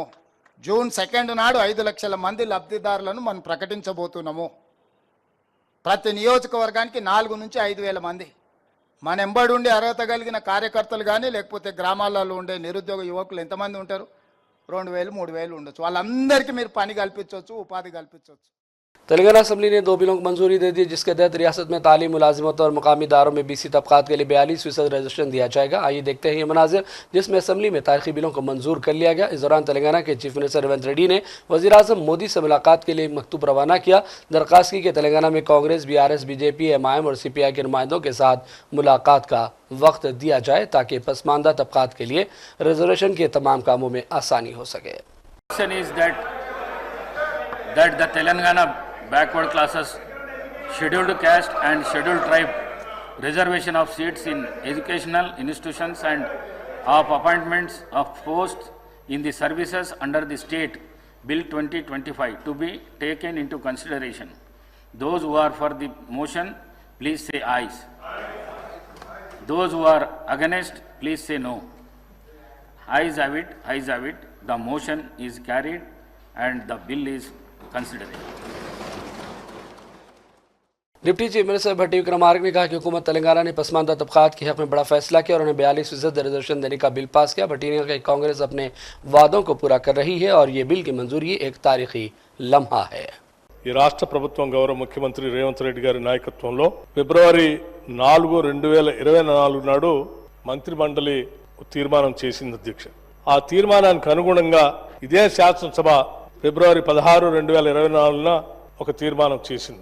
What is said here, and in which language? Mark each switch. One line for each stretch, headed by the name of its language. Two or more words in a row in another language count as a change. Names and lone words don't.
Telugu: జూన్ 2 నాడు 5 లక్షల మంది లబ్ధిదారులను మనం ప్రకటించబోతున్నాము. ప్రతి నియోజకవర్గానికి 4 నుంచి 5,000 మంది మన ఎంబడి ఉండి అర్హత కలిగిన కార్యకర్తలు కానీ లేకపోతే గ్రామాలలో ఉండే నిరుద్యోగ యువకులు ఎంతమంది ఉంటారు? 2,000, 3,000 ఉండొచ్చు. వాళ్ళందరికీ మీరు పని కల్పించవచ్చు, ఉపాధి కల్పించవచ్చు.
Urdu: تلنگانہ اسمبلی نے 2 بلوں کو منظوری دے دی، جس کے تحت ریاست میں تعلیم، ملازمت اور مقامی اداروں میں BC طبقات کے لیے 42% ریزرویشن دیا جائے گا. آئیے دیکھتے ہیں یہ مناظر جس میں اسمبلی میں تاریخی بلوں کو منظور کر لیا گیا. اس دوران تلنگانہ کے
English: chief minister
Urdu: ریونت ریڈی نے وزیر اعظم مودی سے ملاقات کے لیے مکتوب روانہ کیا. درخواست کی کہ تلنگانہ میں کانگریس، BRS، BJP، MIM اور CPI کے نمائندوں کے ساتھ ملاقات کا وقت دیا جائے تاکہ پسماندہ طبقات کے لیے ریزرویشن کے تمام کاموں میں آسانی ہو سکے.
English: Backward classes, scheduled caste and scheduled tribe reservation of seats in educational institutions and of appointments of posts in the services under the State Bill 2025 to be taken into consideration. Those who are for the motion, please say ayes. Those who are against, please say no. Ayes have it, ayes have it. The motion is carried and the bill is considered. deputy chief minister
Urdu: بھٹی وکرمارک نے کہا کہ حکومت تلنگانہ نے پسماندہ طبقات کے حق میں بڑا فیصلہ کیا اور انہیں 42% ریزرویشن دینے کا بل پاس کیا. بھٹی نے کہا کہ کانگریس اپنے وعدوں کو پورا کر رہی ہے اور یہ بل کی منظوری ایک تاریخی لمحہ ہے.
Telugu: ఈ రాష్ట్ర ప్రభుత్వం గౌరవ ముఖ్యమంత్రి రేవంత్ రెడ్డి గారి నాయకత్వంలో ఫిబ్రవరి 4, 2024 నాడు మంత్రి మండలి తీర్మానం చేసింది అధ్యక్ష. ఆ తీర్మానానికి అనుగుణంగా ఇదే శాసనసభ ఫిబ్రవరి 16, 2024న ఒక తీర్మానం చేసింది.